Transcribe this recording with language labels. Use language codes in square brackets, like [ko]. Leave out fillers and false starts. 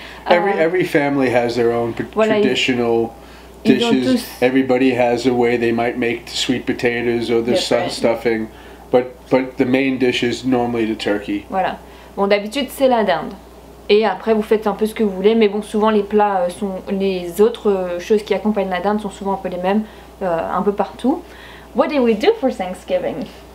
[en] Every family has their own traditional dishes. Everybody has a way they might make the sweet potatoes or the stuffing, but the main dish is normally the turkey. [fr] Voilà. Bon, d'habitude c'est la dinde. Et après vous faites un peu ce que vous voulez, mais bon, souvent les plats les autres choses qui accompagnent la dinde sont souvent un peu les mêmes, un peu partout. [en] What did we do for Thanksgiving?